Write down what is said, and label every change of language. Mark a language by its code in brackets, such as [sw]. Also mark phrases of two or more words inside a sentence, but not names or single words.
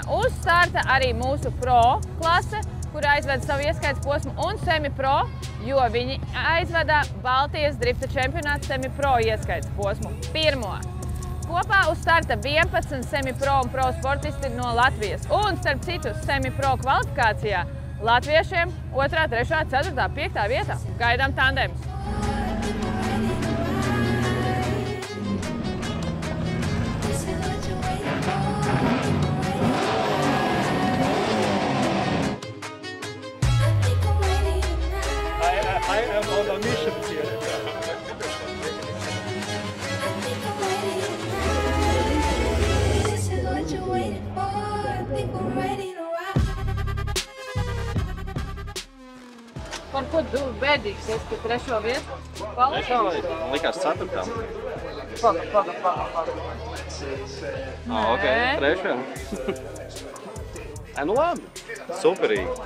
[lv] Uz starta arī mūsu pro klase, kur aizveda savu ieskaites posmu, un semi-pro, jo viņi aizveda Baltijas drifta čempionātu semi-pro ieskaites posmu pirmo. Kopā uz starta 11 semi-pro un pro sportisti no Latvijas. Un, starp citu, semi-pro kvalifikācijā latviešiem 2., 3., 4., 5. vietā. Gaidām tandemus. [en] I am on a mission here. This is what you're waiting for. I think we're ready to rock. [lv] Par ko tu bēdīgs esi, ka 3. vietu? Trešā vietu? Man likās 4. Paga. Ok, 3. Nu labi, superīgi.